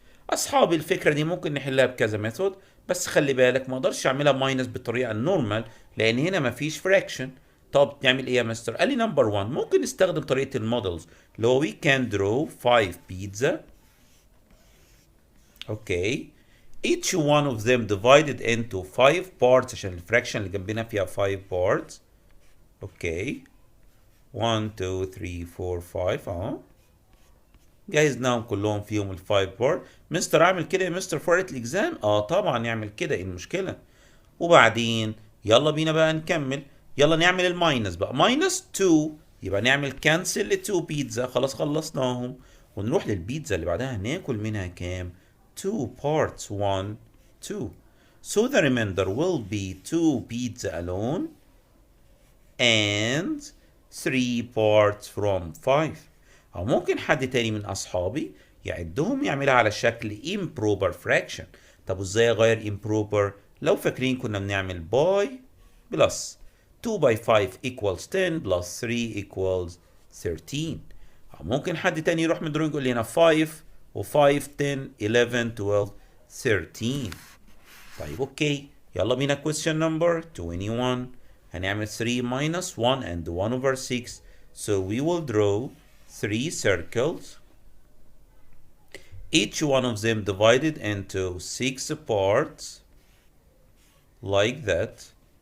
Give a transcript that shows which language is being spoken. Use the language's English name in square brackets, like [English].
[Arabic] اصحابي الفكره دي ممكن نحلها بكذا ميثود بس خلي بالك ما اقدرش اعملها ماينس بالطريقه النورمال لان هنا ما فيش فراكشن. طب تعمل ايه يا مستر؟ قال لي نمبر 1 ممكن نستخدم طريقه المودلز اللي هو [English] we can draw 5 pizza. Okay each one of them divided into 5 parts [Arabic] عشان الفراكشن اللي جنبنا فيها [English] 5 parts. [Arabic] اوكي 1 2 3 4 5 جهزناهم كلهم فيهم ال 5 بارت. مستر اعمل كده يا مستر في ورقه الاكزام؟ طبعا نعمل كده ايه المشكله؟ وبعدين يلا بينا بقى نكمل. يلا نعمل الماينس بقى ماينس 2 يبقى نعمل كانسل ل 2 بيتزا خلاص خلصناهم ونروح للبيتزا اللي بعدها ناكل منها كام؟ 2 parts 1 2 [English] So the remainder will be 2 pizza alone and 3 parts from 5. [Arabic] أو ممكن حد تاني من أصحابي يعدهم يعملها على شكل improper fraction. طب ازاي اغير improper؟ لو فاكرين كنا بنعمل by plus 2 by 5 equals 10 plus 3 equals 13. أو ممكن حد تاني يروح من يقول لنا 5 و 5 10 11 12 13. طيب اوكي، يلا بينا question number 21. هنعمل [English] 3 minus 1 and 1 over 6. So we will draw 3 circles, each one of them divided into 6 parts like that.